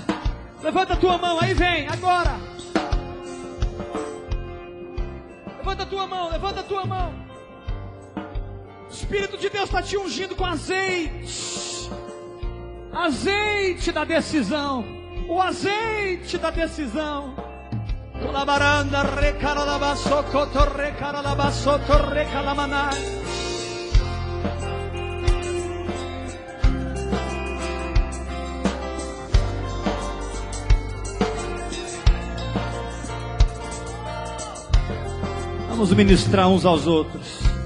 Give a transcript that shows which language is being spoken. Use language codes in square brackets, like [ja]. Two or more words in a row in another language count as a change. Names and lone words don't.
[pt] Levanta a tua mão, aí vem, agora. Levanta a tua mão, levanta a tua mão. O Espírito de Deus está te ungindo com azeite. Azeite da decisão. O azeite da decisão. Colabaranda, recaralabaço, cotorre, caralabaço, torre, calamanai. Vamos ministrar uns aos outros.